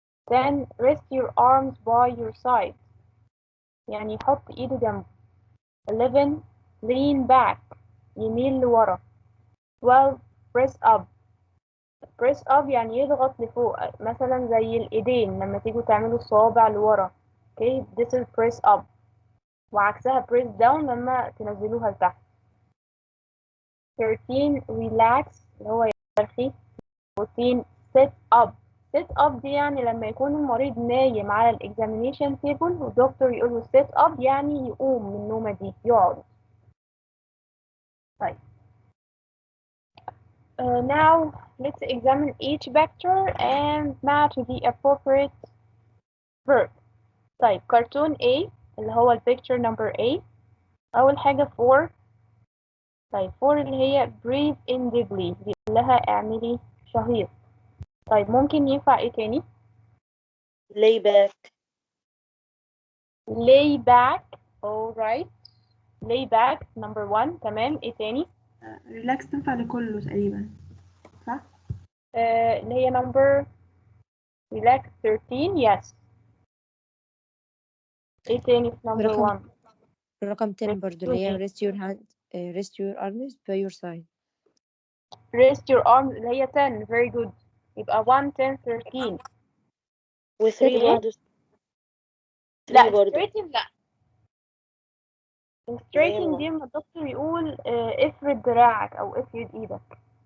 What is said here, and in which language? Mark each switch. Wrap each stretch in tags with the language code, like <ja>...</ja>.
<en>10 rest your arms by your side</en> <ar>يعني يحط ايده جنبه.</ar> <en>11 lean back</en> <ar>يميل لورا.</ar> <en>12 press up.</en> <ar>press up يعني يضغط لفوق، مثلا زي الايدين لما تيجوا تعملوا الصوابع لورا.</ar> <en>Okay, this is press up.</en> <ar>وعكسها press down لما تنزلوها لتحت. 13 relax اللي هو يرخي.</ar> <en>14 sit up.</en> <ar>sit up دي يعني لما يكون المريض نايم على الاكزامينيشن تيبل والدكتور يقول له sit up يعني يقوم من النومة دي يقعد.</ar> <en>طيب now let's examine each vector and match the appropriate verb.</en> <ar>طيب cartoon A اللي هو الفيكتور number A. أول حاجة 4. طيب 4 اللي هي</ar> <en>breathe in deeply</en> <ar>بيقول لها اعملي شهيق. طيب ممكن ينفع ايه تاني؟</ar> <en>lay back. lay back. alright. lay back number 1.</en> <ar>تمام، ايه تاني؟ ريلاكس تنفع لكله تقريبا، صح؟ اللي هي number relax 13.</ar> <en>yes.</en> <ar>ايه تاني في number 1؟ رقم 10 برضو اللي هي</ar> <en>rest your hand rest your arms by your side. rest your arms اللي هي 10. very good.</en> <ar>يبقى 1 10 13. و3 إيه؟ برضه. لا 3 برضه.</ar> <en>straighten لا.</en> <ar>straighten دي لما الدكتور يقول افرد دراعك او افرد ايدك.</ar>